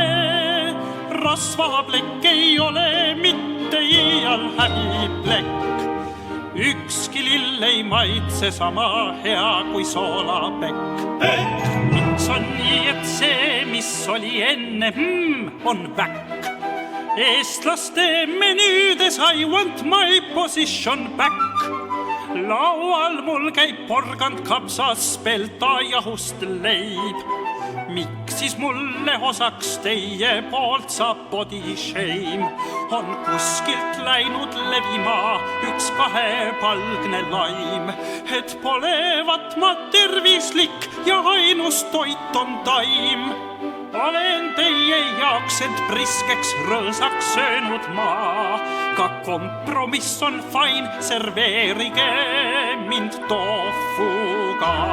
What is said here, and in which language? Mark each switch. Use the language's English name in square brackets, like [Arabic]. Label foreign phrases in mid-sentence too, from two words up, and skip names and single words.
[Estonian] Rasvaplekk ei ole mitte iial häbiplekk. Ükski lill ei maitse sama hea kui soolapekk. Miks on nii, et see, mis oli enne, on väkk? Eestlaste menüüdes [English] I want my position back. [Estonian] Laual mul käib porgand kapsas, pelta jahust leib. Miks siis mulle osaks teie poolt saab [English] body shame? [Estonian] On kuskilt läinud levima üks kahepalgne laim, et polevat ma tervislik ja ainus toit on taim. Olen teie jaoks end priskeks rõõsaks söönud ma, ka kompromiss on fine, serveerige mind tofuga.